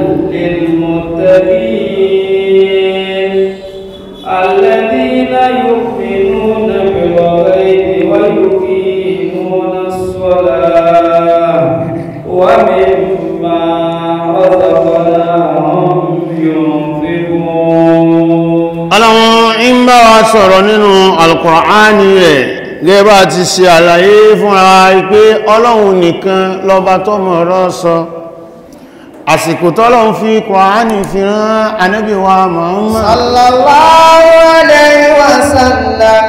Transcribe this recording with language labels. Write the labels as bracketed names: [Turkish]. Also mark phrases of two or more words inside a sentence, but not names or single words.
[Arabic] للمتقين الذين يؤمنون بالغيب ويقيمون الصلاة ومما رزقناهم ينفقون. [Yoruba] Ọlọ́run ń bá wa sọ̀rọ̀ nínú Al-Qur'ani rẹ̀ gẹ́gẹ́ bá ti ṣe àlàyé fúnra pé Ọlọ́run nìkan lọ́ba tó mọ̀ ọ̀rọ̀ sọ. Àsìkò tọ́lọ́run fi Qur'ani fi rán Ànábì wa Muhammad [Arabic] صلى الله عليه وسلم